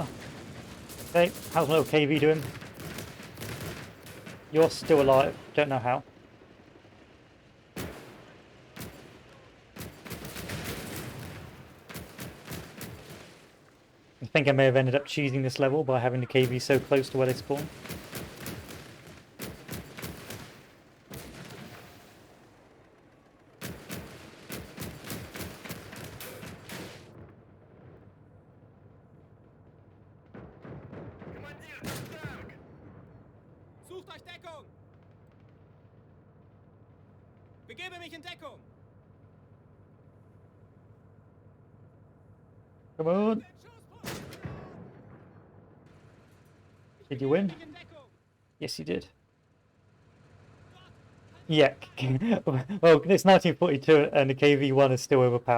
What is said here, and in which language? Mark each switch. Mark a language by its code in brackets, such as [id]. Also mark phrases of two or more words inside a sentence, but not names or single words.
[en] Okay, how's my little KV doing? You're still alive, don't know how. I think I may have ended up choosing this level by having the KV so close to where they spawn. [ru] Командир, там танк! [de] Sucht euch Deckung! Begebe mich in Deckung! [en] Come on! Did you win? Yes, you did. Yeah. Well, it's 1942 and the KV-1 is still overpowered.